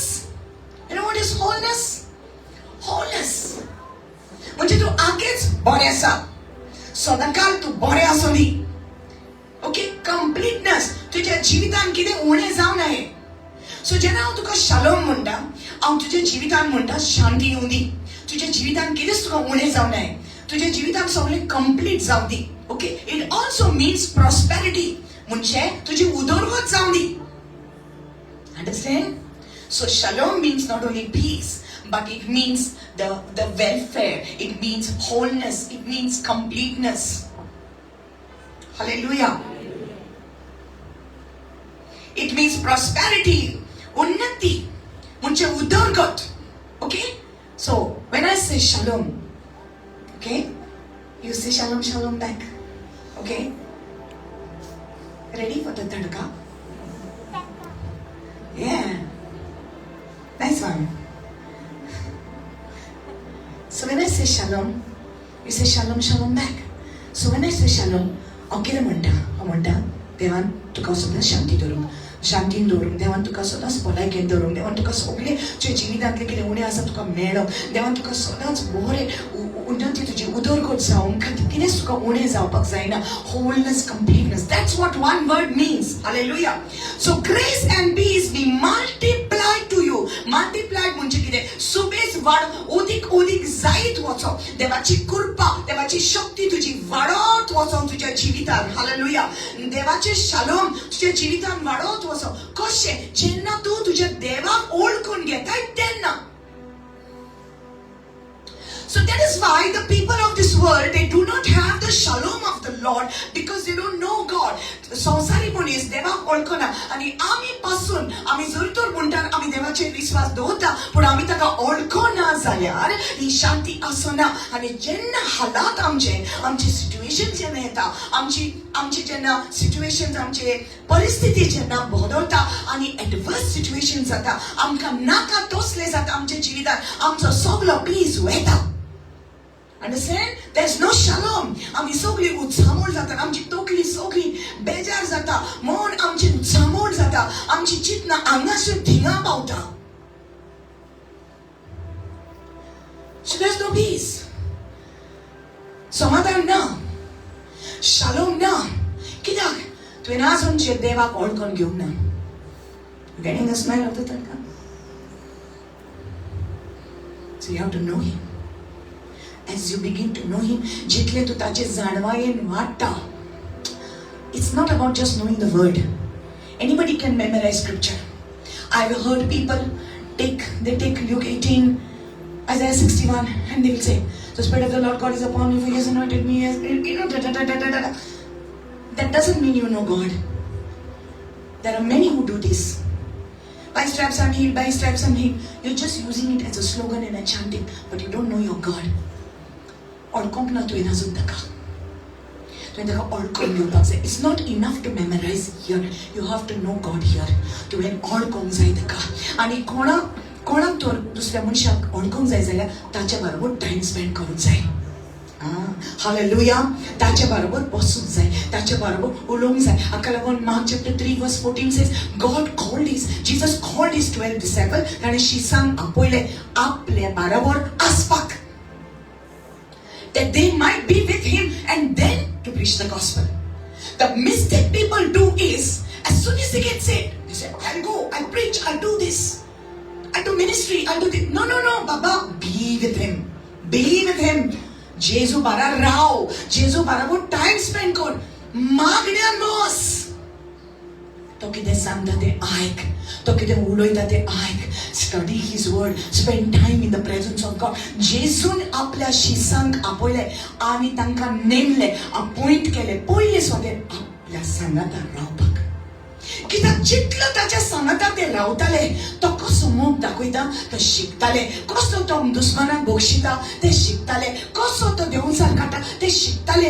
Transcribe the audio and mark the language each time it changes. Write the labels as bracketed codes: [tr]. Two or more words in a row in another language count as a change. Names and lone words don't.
[en] You know what is wholeness? Wholeness. [kok] म्हणजे तू आकेच बरें आसा. सदांकाल तू बरें आसली. ओके? [en] completeness. [kok] तुझ्या जिवितान कितें उणें जावं नये. सो जेन्ना हांव तुका शालोम म्हणटा, हांव तुज्या जिवितान म्हणटा शांती येवं दी. तुज्या जिवितान कितेंच तुका उणें जावं नये. तुझ्या जिवितान सगळें कंप्लीट जावं दी. ओके? [en] It also means prosperity. [kok] म्हणजे तुजी उदरगत जावं दी. [en] Understand? So shalom means not only peace, but it means the welfare. It means wholeness. It means completeness. Hallelujah. It means prosperity. [kok] Unnati. म्हणजे उदरगत. [en] Okay? So when I say shalom, okay, you say shalom, shalom back. Okay? Ready for the tadka? Yeah. Nice one. So when I say shalom, you say shalom, shalom back. So when I say shalom, [kok] okay, म्हणटा देवान तुका सदां शांती दवरूंक. शांतीन दवरूंक. देवान तुका सदांच भलायकेन दवरूंक. देवान तुका सगळें तुज्या जिवितांतलें कितें उणें आसा तुका मेळो. देवान तुका सदांच बरें उन्नती तुजी उदरगत जावंक कितेंच तुका उणें जावपाक जायना. [en] Wholeness, completeness. That's what one word means. Hallelujah. So grace and peace be multiplied to you. [kok] Multiplied म्हणजे कितें? सुबेज वाड ओदीक जायत वचो. देवाची कृपा, देवाची शक्ती तुजी वाडत वचो तुज्या जिवितान. [en] Hallelujah. [kok] देवाचे शालोम तुज्या जिवितान वाडत वचो. कशें? जेन्ना तूं तुज्या देवाक ओळखून घेताय तेन्ना. [en] So that is why the people of this world, they do not have the shalom of the Lord because they don't know God. [kok] संसारी मनीस देवाक ओळखना आणि आमी पासून आमी जरी तर म्हणटात आमी देवाचेर विश्वास दवरता पूण आमी ताका ओळखना जाल्यार ही शांती आसना. आणि जेन्ना हालात आमचे सिच्युएशन जेन्ना येता, आमची जेन्ना सिच्युएशन आमचे परिस्थिती जेन्ना बदलता आणि [en] adverse situation [kok] जाता, आमकां नाका तसले जाता आमच्या जिवितांत, आमचो सगळो पीस वयता. [en] Understand? There's no shalom. [kok] आमी सगळी उत्सामोळ जाता. आमची तकली सगळी बेजार जाता. मन आमची उत्सामोळ जाता. आमची चिंतना हांगासून थिंगा पावता. [en] So there's no peace. [kok] समाधान ना. Shalom ना. कित्याक? तुवें आजून देवाक ओळखून घेवंक ना. [en] Getting the smell of the tadka? So you have to know him. As you begin to know him, [kok] जितले तू ताचे जाणवायेन वाडटा. [en] It's not about just knowing the word. Anybody can memorize scripture. I've heard people take Luke 18, Isaiah 61, and they will say, "The Spirit of the Lord God is upon me, for He has anointed me." That doesn't mean you know God. There are many who do this. By stripes I'm healed, by stripes I'm healed. You're just using it as a slogan and a chanting, but you don't know your God. [kok] ओळखूंक ना तुवें अजून ताका. तुवें ताका ओळखून घेवपाक जाय. [en] It's not enough to memorize here. You have to know God here. [kok] तुवें ओळखूंक जाय ताका. आनी कोणाक तर दुसऱ्या मनशाक ओळखूंक जाय जाल्यार ताच्या बरोबर [en] time spend [kok] करूंक जाय. Hallelujah. ताचे बरोबर बसूंक जाय. ताचे बरोबर उलोवंक जाय. हाका लागून [en] Mark chapter 3 verse 14 says, Jesus called his 12 disciples [kok] ताणें शिसांक आपयले आपले बरोबर आसपाक. [en] That they might be with him and then to preach the gospel. The mistake people do is, as soon as they get saved, they say, I'll go, I'll preach, I'll do this, I'll do ministry, I'll do this. No, Baba, be with him. Be with him. [kok] Jesu bara rao. Jesu bara wo [en] time spend [kok] kor. Magna mos. तो कितें सांगता तें आयक, तो कितें उलयता तें आयक. [en] Study his word, spend time in the presence of God. [kok] जेजून आपल्या शिसांक आपयले आनी तांकां नेमले, अपॉइंट केले पयले सोदें आपल्या सांगातार रावपाक. कित्याक जितलो ताच्या सांगातार ते रावताले, तो कसो मोग दाखयता ते शिकताले, कसो तो दुस्मानाक बक्षिता ते शिकताले, कसो तो देंवचार काडटा ते शिकताले.